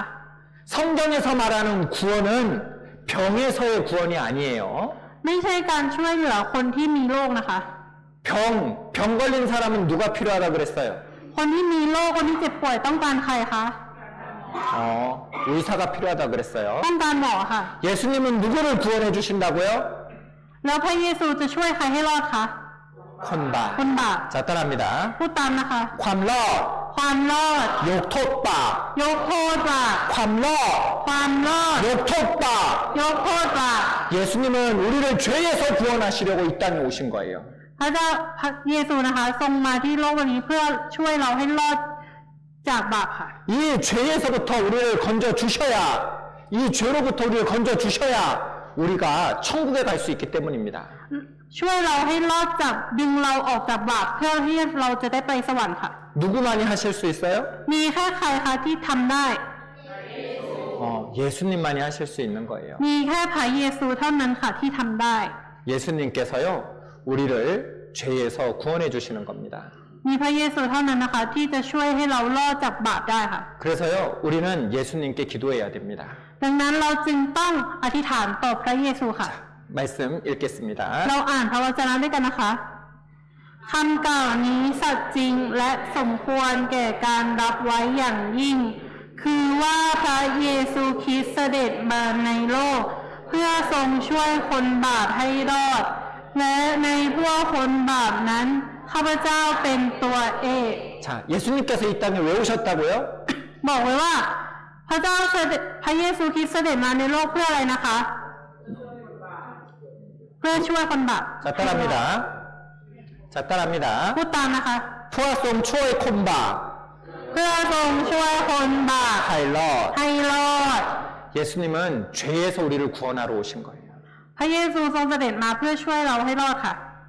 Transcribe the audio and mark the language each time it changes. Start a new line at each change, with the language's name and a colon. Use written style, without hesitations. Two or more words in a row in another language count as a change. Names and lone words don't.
Korean: 성경에서 말하는 구원은 병에서의 구원이 아니에요.
Thai: ไม่ใช่การช่วยเหลือคนที่มีโรคนะคะ
Korean: 병 걸린 사람은 누가 필요하다 그랬어요?
Thai: คนที่มีโรคคนที่เจ็บป่วยต้องการใครคะ
Korean: 의사가 필요하다 그랬어요.
Thai: ต้องการหมอค่ะ
Korean: 예수님은 누구를 구원해 주신다고요?
Thai: แล้วพระเยซูจะช่วยใครให้รอดคะ คนบาป. คนบาป
Korean: 자, 따라합니다.
Thai: พูดตามนะคะ ความรอด ความรอด ยกโทษบาป, ยกโทษบาป ความรอด ความรอด ยกโทษบาป. ยกโทษบาป
Korean: 예수님은 우리를 죄에서 구원하시려고 이 땅에 오신 거예요.
Thai: พระเจ้าพระเยซูนะคะทรงมาที่โลกวันนี้เพื่อช่วยเราให้รอดจากบาปค่ะ
Korean: 이 죄에서부터 우리를 건져 주셔야, 이 죄로부터 우리를 건져 주셔야 우리가 천국에 갈 수 있기 때문입니다.
Thai: ช่วยเราให้รอดจากดึงเราออกจากบาปเพื่อที่เราจะได้ไปสวรรค์ค่ะ
Korean: 누구만이 하실 수 있어요?
Thai: มีแค่ใครคะที่ทำได้
Korean: 예수님만이 하실 수 있는 거예요.
Thai: มีแค่พระเยซูเท่านั้นค่ะที่ทำได้
Korean: 예수님께서요, 우리를 죄에서 구원해 주시는 겁니다.
Thai: มีพระเยซูเท่านั้นนะคะที่จะช่วยให้เรารอดจากบาปได้ค่ะ
Korean: 그래서요, 우리는 예수님께 기도해야 됩니다.
Thai: ดังนั้นเราจึงต้องอธิษฐานต่อพระเยซูค่ะ
Korean: 말씀 읽겠습니다.
Thai: เราอ่านพระวจนะด้วยกันนะคะคำกล่าวนี้สัตย์จริงและสมควรแก่การรับไว้อย่างยิ่ง คือว่าพระเยซูคริสต์เสด็จมาในโลก เพื่อทรงช่วยคนบาปให้รอด และในพวกคนบาปนั้นข้าพเจ้าเป็นตัวเอก
Korean: 자, 예수님께서 이 땅에 왜 오셨다고요?
Thai: บอกไว้ว่า พระเจ้าเสด็จพระเยซูคริสต์เสด็จมาในโลกเพื่ออะไรนะคะ เพื่อช่วยคนบาป
Korean: 자, 따라합니다. 자, 따라합니다.
Thai: พูดตามนะคะ เพื่อทรงช่วยคนบาป, เพื่อทรงช่วยคนบาป ให้รอด. ให้รอด
Korean: 예수님은 죄에서 우리를 구원하러 오신 거예요.
Thai: พระเยซูทรงเสด็จมาเพื่อช่วยเราให้รอดค่ะ